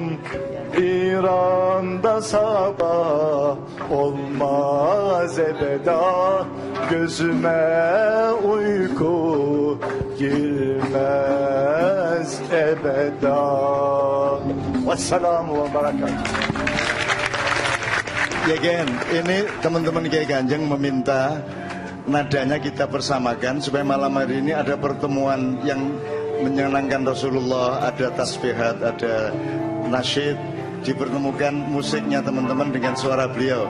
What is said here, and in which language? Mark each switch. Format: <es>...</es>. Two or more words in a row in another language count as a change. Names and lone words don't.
<tr>İran'da sabah olmaz ebeda, gözüme uyku girmez ebeda.</tr> <ar>والسلام وبركاته.</ar> <id>Ya Gen, ini teman-teman Kiai Kanjeng meminta nadanya kita persamakan supaya malam hari ini ada pertemuan yang menyenangkan Rasulullah, ada tasbihat, ada nasyid, dipertemukan musiknya teman-teman dengan suara beliau.</id>